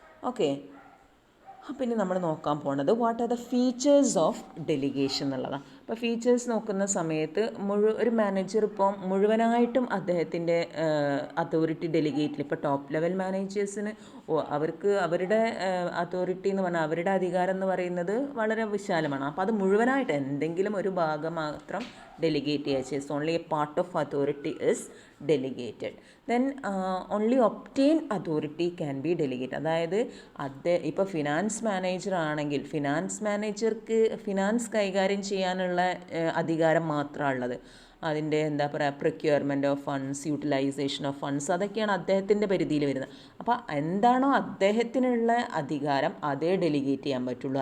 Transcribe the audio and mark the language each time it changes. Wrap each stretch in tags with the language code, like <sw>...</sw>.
<ml>Okay, അപ്പം ഇനി നമ്മൾ നോക്കാൻ പോണത്</ml> <en>what are the features of delegation</en> <ml>എന്നുള്ളതാണ്. അപ്പോൾ ഫീച്ചേഴ്സ് നോക്കുന്ന സമയത്ത് ഒരു മാനേജർ ഇപ്പം മുഴുവനായിട്ടും അദ്ദേഹത്തിൻ്റെ അതോറിറ്റി ഡെലിഗേറ്റിൽ, ഇപ്പോൾ ടോപ്പ് ലെവൽ മാനേജേഴ്സിന് അവർക്ക് അവരുടെ അതോറിറ്റി എന്ന് പറഞ്ഞാൽ അവരുടെ അധികാരം എന്ന് പറയുന്നത് വളരെ വിശാലമാണ്. അപ്പോൾ അത് മുഴുവനായിട്ട് എന്തെങ്കിലും ഒരു ഭാഗം മാത്രം</ml> <en>delegate yes, only a part of authority is delegated. Then only obtain authority can be delegated.</en> <ml>അതായത് ഇപ്പോൾ ഫിനാൻസ് മാനേജർ ആണെങ്കിൽ ഫിനാൻസ് മാനേജർക്ക് ഫിനാൻസ് കൈകാര്യം ചെയ്യാനുള്ള അധികാരം മാത്രമാണ് ഉള്ളത്. അതിൻ്റെ എന്താ പറയുക,</ml> <en>procurement of funds, utilization of funds,</en> <ml>അതൊക്കെയാണ് അദ്ദേഹത്തിൻ്റെ പരിധിയിൽ വരുന്നത്. അപ്പോൾ എന്താണോ അദ്ദേഹത്തിനുള്ള അധികാരം അതേ ഡെലിഗേറ്റ് ചെയ്യാൻ പറ്റുള്ളൂ.</ml>